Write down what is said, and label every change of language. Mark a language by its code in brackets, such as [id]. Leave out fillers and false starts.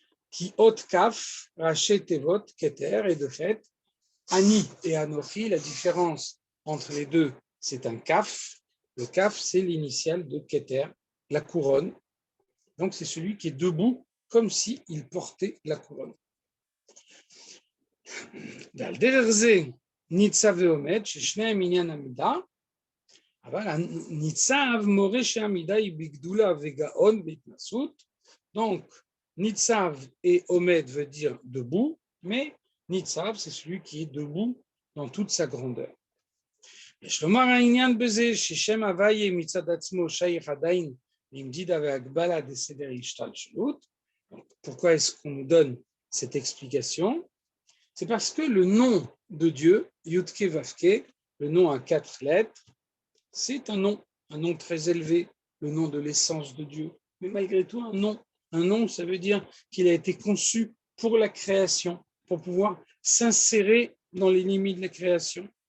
[he] Qui ot kaf, rachet tevot, [fr] Keter, et de fait, Ani et Anochi, la différence entre les deux, c'est un kaf. Le kaf, c'est l'initiale de Keter, la couronne. Donc, c'est celui qui est debout, comme s'il portait la couronne. [he] Nitzav ve'omed, sheshneim inyan amida, אבל ניצב מורה שהעמידה היא בגדולה וגאון בהתנסות. [fr] Donc, Nitzav et Omed veut dire debout, mais Nitzav, c'est celui qui est debout dans toute sa grandeur. [he] יש לומר העניין בזה ששם הוויה מצד עצמו שייך עדיין למדידה והגבלה דסדר השתלשלות. [fr] Pourquoi est-ce qu'on nous donne cette explication? C'est parce que le nom de Dieu, Yudke Vavke, le nom à 4 lettres, c'est un nom très élevé, le nom de l'essence de Dieu. Mais malgré tout, un nom, ça veut dire qu'il a été conçu pour la création, pour pouvoir s'insérer dans les limites de la création.